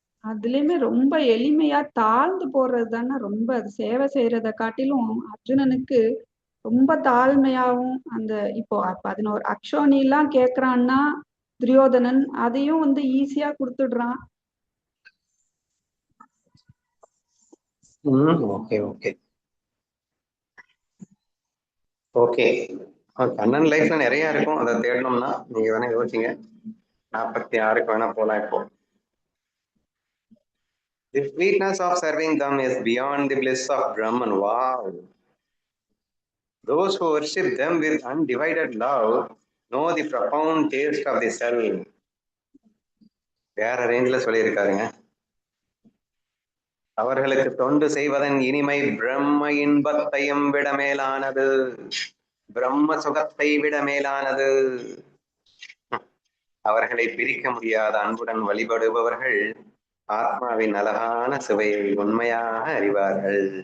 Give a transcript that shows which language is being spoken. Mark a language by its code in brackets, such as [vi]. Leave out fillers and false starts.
[ta] அதுலயுமே ரொம்ப எளிமையா தாழ்ந்து போறது தானே ரொம்ப சேவை செய்யறத காட்டிலும் அர்ஜுனனுக்கு ரொம்ப தாழ்மையாவும் அந்த இப்போ 11 அக்ஷோனி எல்லாம் கேக்குறான்னா துரியோதனன் அதையும் வந்து ஈஸியா கொடுத்துடுறான். Okay okay okay. கண்ணன் லைஃப்ல நிறைய இருக்கும், அதை தேடணும்னா நீங்க வேணா யோசிங்க. 46க்கு வேணா போலாம். [en] இப்போ the sweetness of serving them is beyond the bliss of Brahman. Wow. Those who worship them with undivided love know the profound taste of the self. [ta] வேற ரேஞ்சில் சொல்லியிருக்காருங்க. அவர்களுக்கு தொண்டு செய்வதன் இனிமை பிரம்ம இன்பத்தையும் விட மேலானது, பிரம்ம சுகத்தை விட மேலானது. அவர்களை பிரிக்க முடியாத அன்புடன் வழிபடுபவர்கள் ஆத்மாவின் அழகான சுவையை உண்மையாக அறிவார்கள்.